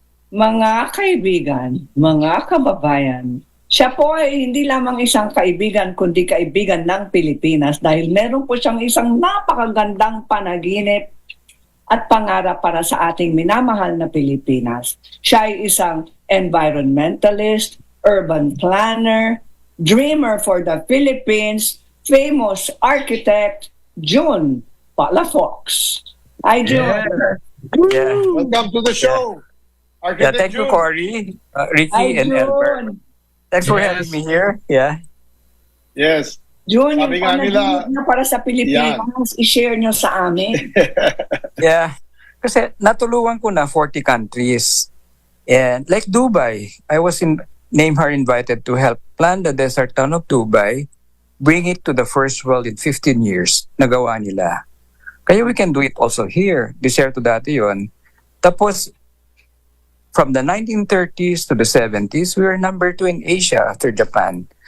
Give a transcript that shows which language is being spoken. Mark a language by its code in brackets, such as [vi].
[tl] Mga kaibigan, mga kababayan, siya po ay hindi lamang isang kaibigan, kundi kaibigan ng Pilipinas dahil meron po siyang isang napakagandang panaginip at pangarap para sa ating minamahal na Pilipinas. Siya ay isang [en] environmentalist, urban planner, dreamer for the Philippines, famous architect, June Palafox. Hi, June. Yeah. Welcome to the show. Yeah, thank you, Cory, Ricky, Hi, and Albert. June. Thanks for having me here. Yeah. Yes. [tl] June, yung Sabi nga nila, panaginip niyo para sa Pilipinas, i-share niyo sa amin. Yeah. Kasi natulungan ko na [en] 40 countries. And like Dubai, I was invited to help plan the desert town of Dubai, bring it to the first world in 15 years. [tl] Nagawa nila. Kaya [en] we can do it also here. [tl] Desierto dati yun. Tapos, [en] from the 1930s to the 70s, we were number 2 in Asia after Japan.